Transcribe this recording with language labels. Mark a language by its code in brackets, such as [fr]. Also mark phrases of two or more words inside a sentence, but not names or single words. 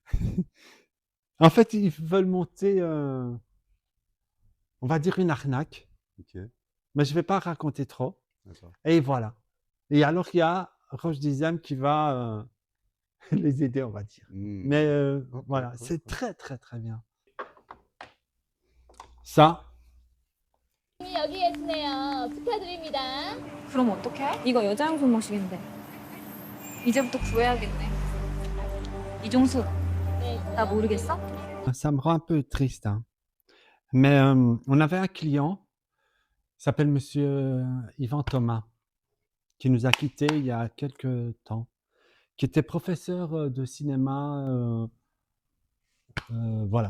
[fr] En fait, ils veulent monter va dire une arnaque, Ok, mais je vais pas raconter trop. d'accord. Et voilà. Et alors il y a Roche Dizem qui va les aider, on va dire. Hmm. Mais Ok, voilà, cool, c'est cool. très très très bien. Ça, [ko] 여기에 있네요. 축하드립니다. 그럼 어떡해? 이거 여자용 손목시계인데. 이제부터 구해야겠네. 이종숙, 나 모르겠어? [fr] ça me rend un peu triste, hein. Mais on avait un client, il s'appelle Monsieur Yvan Thomas, qui nous a quittés il y a quelques temps, qui était professeur de cinéma, voilà.